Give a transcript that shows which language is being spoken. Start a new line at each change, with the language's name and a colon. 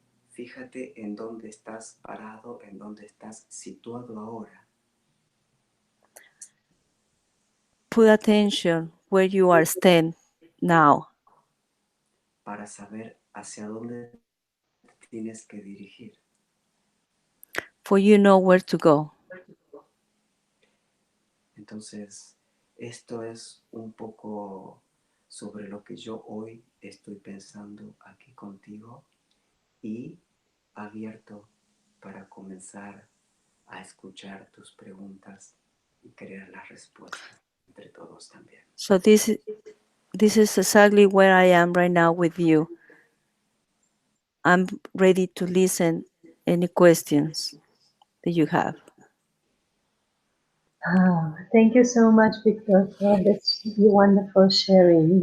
Spanish: Fíjate en dónde estás parado, en dónde estás situado ahora.
English: Put attention where you are standing now
Spanish: Para saber hacia dónde te tienes que dirigir.
English: for you know where to go.
Spanish: Entonces, esto es un poco sobre lo que yo hoy estoy pensando aquí contigo y abierto para comenzar a escuchar tus preguntas y crear las respuestas entre todos también.
English: So this is exactly where I am right now with you. I'm ready to listen any questions that you have. Thank you so much, Victor, for this wonderful sharing.